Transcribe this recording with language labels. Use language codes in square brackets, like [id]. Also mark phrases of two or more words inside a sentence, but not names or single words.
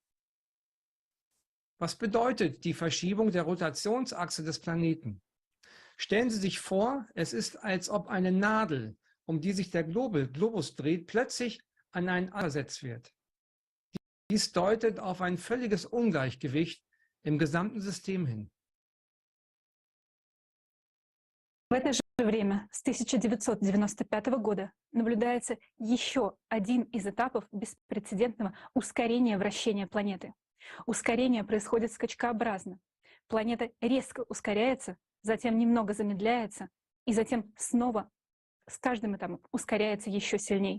[de] Was bedeutet die Verschiebung der Rotationsachse des Planeten? Stellen Sie sich vor, es ist, als ob eine Nadel, um die sich der Globus dreht, plötzlich an einen versetzt wird. Dies deutet auf ein völliges Ungleichgewicht im gesamten System hin. [ru] В это же время, с 1995 года, наблюдается еще один из этапов беспрецедентного ускорения вращения планеты. Ускорение происходит скачкообразно. Планета резко ускоряется, затем немного замедляется, и затем снова с каждым этапом ускоряется еще сильней.